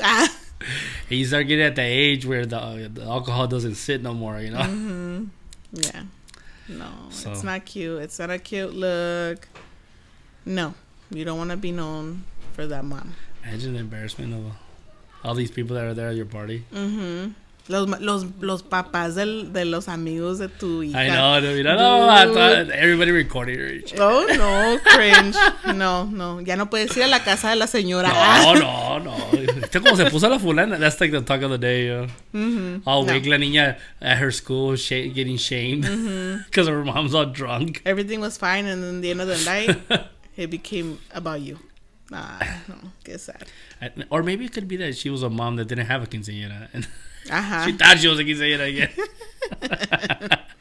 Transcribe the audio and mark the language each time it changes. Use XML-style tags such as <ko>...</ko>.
<en>And you start getting at the age where the alcohol doesn't sit no more, Yeah. No, it's not cute. It's not a cute look. No, you don't want to be known for that mom. Imagine the embarrassment of all these people that are there at your party.</en> <es>Los papás de los amigos de tu hija.</es> <en>I know. I thought everybody recorded her. Oh, no, cringe. No.</en> <es>Ya no puedes ir a la casa de la señora. No. Este como se puso la fulana.</es> <en>That's like the talk of the day, All week,</en> <es>la niña</es> <en>at her school getting shamed because her mom's all drunk. Everything was fine, and then at the end of the night, it became about you. No, get sad. Or maybe it could be that she was a mom that didn't have a quinceañera. And she thought she was a quinceañera again.</en>